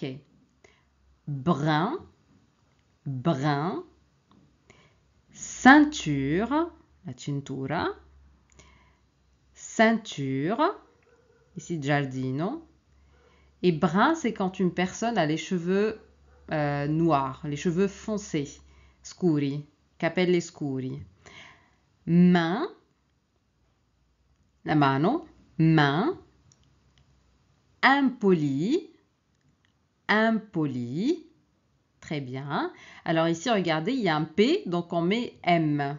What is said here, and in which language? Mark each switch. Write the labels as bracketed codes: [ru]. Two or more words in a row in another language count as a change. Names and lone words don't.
[fr] Brun. Brun. Ceinture. [it] La cintura. [fr] Ceinture. Ici, giardino. Et brun, c'est quand une personne a les cheveux noirs, les cheveux foncés, [it] scuri, capelli scuri. [fr] Main, [it] la mano, [fr] main, impoli, impoli. Très bien. Alors ici, regardez, il y a un P, donc on met M.